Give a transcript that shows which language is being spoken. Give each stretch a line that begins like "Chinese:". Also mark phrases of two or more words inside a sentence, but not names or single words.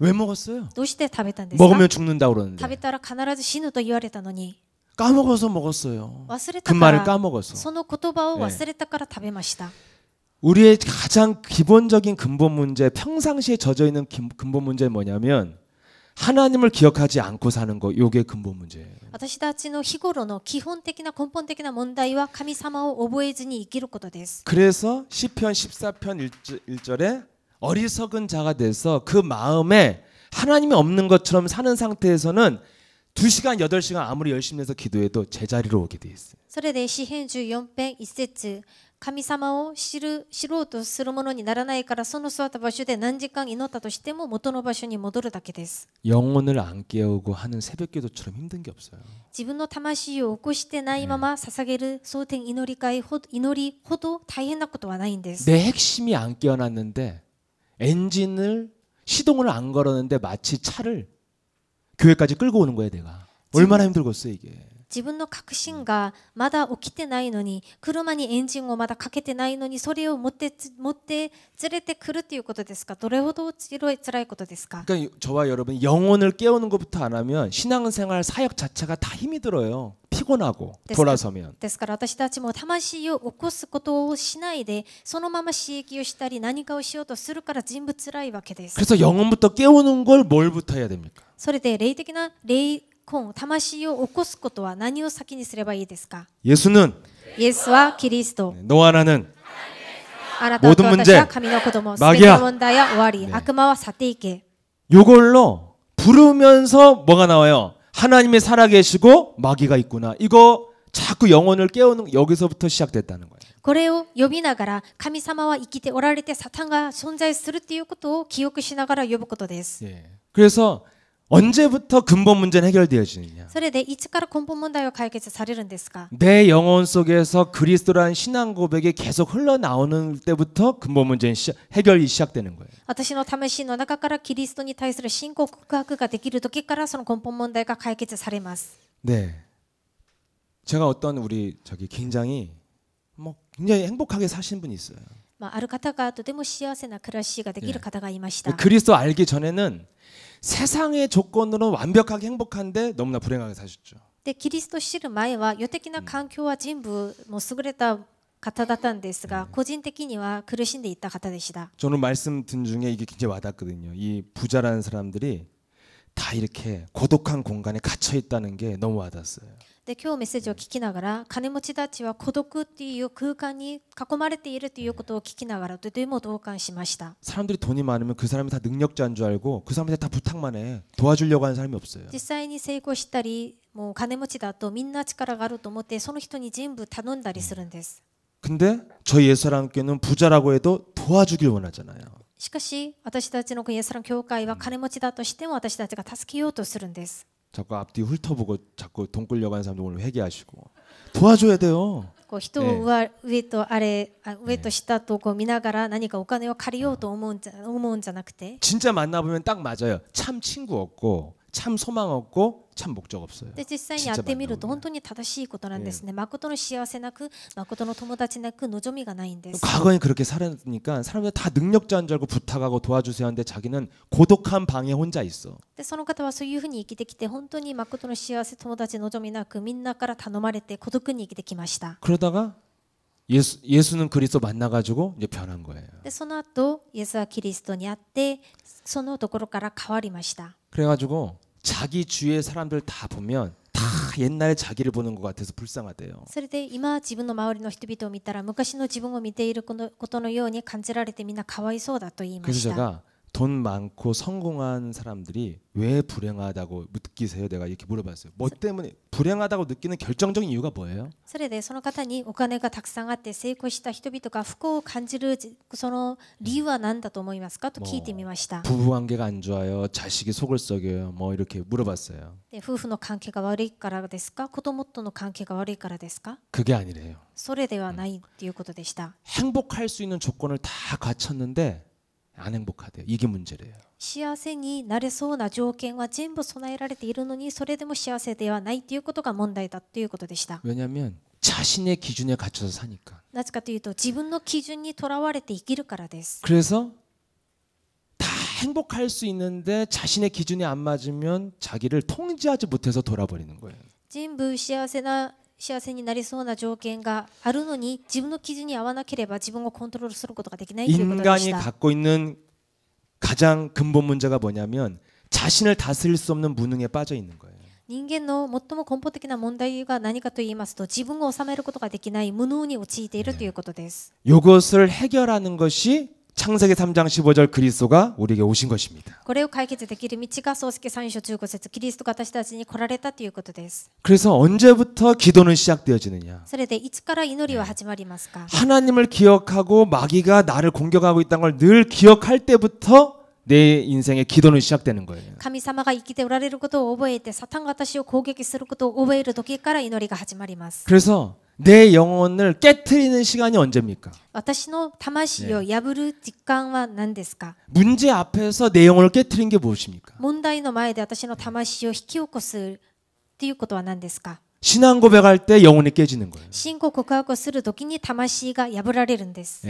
Korean: 왜 먹었어요?
Japanese: どうして食べたんですか。
Korean: 먹으면 죽는다고
Japanese: 食べ
Korean: 그러는데
Japanese: たら必ず死ぬと言われたのに
Korean: 까먹어서 먹었어요.
Japanese: 忘れ
Korean: 그
Japanese: たか
Korean: 말을
Japanese: ら
Korean: 까먹어서.
Japanese: その言葉を忘れたから食べました。
Korean: 우리의 가장 기본적인 근본 문제, 평상시에 젖어 있는 근본 문제는 뭐냐면 하나님을 기억하지 않고 사는 거. 요게 근본 문제예요.
Japanese: 私たちの日頃の基本的な根本的な問題は神様を覚えずに生きることです。
Korean: 그래서 시편 14편 1절에 어리석은 자가 돼서 그 마음에 하나님이 없는 것처럼 사는 상태에서는 2시간, 8시간 아무리 열심히 해서 기도해도 제자리로 오게 돼 있어요.
Japanese: それで詩編14編1節神様を知ろうとするものにならないからその座った場所で何時間祈ったとしても元の場所に戻るだけです。
Korean: 영혼을 안 깨우고 하는 새벽기도처럼 힘든 게 없어요.
Japanese: 自分の魂を起こしてないまま捧げる蒼天祈り会祈りほど大変なことはないんです。
Korean: 내 핵심이 안 깨어났는데 엔진을 시동을 안 걸었는데 마치 차를 교회까지 끌고 오는 거예요. 내가 얼마나 힘들겠어요 이게.
Japanese: 自分の確信がまだ起きてないのに車にエンジンをまだかけてないのにそれを持って連れてくるということですか。どれほど辛いことですか。
Korean: 그러니까 저와 여러분 영혼을 깨우는 것부터 안 하면 신앙생활 사역 자체가 다 힘이 들어요. 피곤하고 돌아서면.
Japanese: ですから私たちも魂を起こすことをしないでそのまま刺激をしたり何かをしようとするから全部辛いわけです。
Korean: 그래서 영혼부터 깨우는 걸 뭘부터 해야 됩니까?
Japanese: それで霊的な霊魂魂を起こすことは何を先にすればいいですか。
Korean: 예수는
Japanese: イエスはキリスト。
Korean: 너와 나는
Japanese: あなたと私は神の子供。すべての問題は終わり。悪魔は去っていけ。
Korean: 요걸로 부르면서 뭐가 나와요? 하나님이 살아계시고 마귀가 있구나. 이거 자꾸 영혼을 깨우는 여기서부터 시작됐다는 거예요.
Japanese: これを呼びながら神様は生きておられてサタンが存在するということを記憶しながら呼ぶことです。
Korean: 예. 그래서 언제부터 근본 문제는 해결되어지느냐?
Japanese: それでいつから根本問題は解決されるんですか。
Korean: 내 영혼 속에서 그리스도라는 신앙 고백이 계속 흘러나오는 때부터 근본 문제는 해결이 시작되는 거예요.
Japanese: 私の魂の中からキリストに対する信仰告白ができる時からその根本問題が解決されます。
Korean: 네. 제가 어떤 우리 굉장히 굉장히 행복하게 사신 분이 있어요.
Japanese: ある方がとても幸せな暮らしができる方がいました。
Korean: 그리스도 알기 전에는 세상의 조건으로 완벽하게 행복한데 너무나 불행하게 사셨죠.
Japanese: でキリストを知る前は世的な環境は全部もう優れた方だったんですが、個人的には苦しんでいった方でした。
Korean: 저는 말씀 든 중에 이게 굉장히 와닿거든요. 이 부자라는 사람들이 다 이렇게 고독한 공간에 갇혀 있다는 게 너무 와닿았어요.
Japanese: で今日メッセージを聞きながら金持ちたちは孤独っていう空間に囲まれているということを聞きながらとても同感しました。
Korean: 사람들이 돈이 많으면 그 사람이 다 능력자인 줄 알고 그 사람한테 다 부탁만 해. 도와주려고 하는 사람이 없어요.
Japanese: 実際に成功したりもう金持ちだとみんな力があると思ってその人に全部頼んだりするんです。
Korean: 근데 저희 예수랑교는 부자라고 해도 도와주길 원하잖아요.
Japanese: しかし私たちのイエスラン教会は金持ちだとしても私たちが助けようとするんです。
Korean: 자꾸 앞뒤 훑어보고 자꾸 돈 끌려고 하는 사람들 오늘 회개하시고 도와줘야 돼요.
Japanese: 人を上と下と見ながら何かお金を借りようと思うんじゃなくて
Korean: 진짜 만나보면 딱 맞아요. 참 친구 없고 참 소망 없고 참 목적 없어요.
Japanese: で実際に会ってみると本当に正しいことなんですね。誠の幸せなく誠の友達なく望みがないんです。
Korean: 과거에 그렇게 살았으니까 사람들 다 능력자인 줄 알고 부탁하고 도와주세요 하는데 자기는 고독한 방에 혼자 있어.
Japanese: でその方はそういうふうに生きてきて本当に誠の幸せ友達望みなくみんなから頼まれて孤独に生きてきました。
Korean: 그러다가 예수는 그리스도 만나가지고 이제 변한 거예요.
Japanese: でその後イエスはキリストに会ってそのところから変わりました。
Korean: 그래가지고 자기 주위의 사람들 다 보면 다 옛날에 자기를 보는 것 같아서 불쌍하대요.
Japanese: それで今自分の周りの人々を見たら昔の自分を見ていることのように感じられてみんなかわいそうだと言いま
Korean: 그래서
Japanese: した。
Korean: 제가 돈 많고 성공한 사람들이 왜 불행하다고 느끼세요? 내가 이렇게 물어봤어요. 뭐 때문에 불행하다고 느끼는 결정적인 이유가 뭐예요?
Japanese: それでその方にお金がたくさんあって成功した人々が不幸を感じるその理由は何だと思いますかと聞いてみました。
Korean: 부부관계가 안 좋아요. 자식이 속을 썩여요. 뭐 이렇게 물어봤어요.
Japanese: で夫婦の関係が悪いからですか子供との関係が悪いからですか
Korean: 그게 아니래요.
Japanese: それではないということでした。
Korean: 행복할 수 있는 조건을 다 갖췄는데 안 행복하대요. 이게 문제래요.
Japanese: 幸せになれそうな条件は全部備えられているのにそれでも幸せではないということが問題だということでした。
Korean: 왜냐하면 자신의 기준에 갇혀서 사니까.
Japanese: なぜかというと自分の基準にとらわれて生きるからです。
Korean: 그래서 다 행복할 수 있는데 자신의 기준에 안 맞으면 자기를 통제하지 못해서 돌아버리는 거예요.
Japanese: 全部幸せになりそうな条件があるのに自分の基準に合わなければ自分をコントロールすることができないということでし
Korean: 인간이
Japanese: た。
Korean: 갖고 있는 가장 근본 문제가 뭐냐면 자신을 다스릴 수 없는 무능에 빠져 있는 거예요.
Japanese: 人間の最も根本的な問題が何かと言いますと自分を治めることができない無能に陥っているということです。
Korean: 이것을 해결하는 것이 창세기 3장 15절 그리스도가 우리에게 오신 것입니다.
Japanese: これを解決できる道が創世記3章15節キリストが私たちに来られたということです。
Korean: 그래서 언제부터 기도는 시작되어지느냐?
Japanese: それでいつから祈りは始まりますか？
Korean: 하나님을 기억하고 마귀가 나를 공격하고 있다는 걸 늘 기억할 때부터 내 인생의 기도는 시작되는 거예요.
Japanese: 神様が生きておられることを覚えてサタンが私を攻撃することを覚える時から祈りが始まります。
Korean: 그래서 내 영혼을 깨트리는 시간이 언제입니까?
Japanese: 私の魂を破る時間は何ですか？
Korean: 문제 앞에서 내 영혼을 깨트린 게 무엇입니까?
Japanese: 問題の前で私の魂を引き起こすっていうことは何ですか？
Korean: 신앙 고백할 때 영혼이 깨지는 거예요.
Japanese: 信仰告白をする時に魂が破られるんです。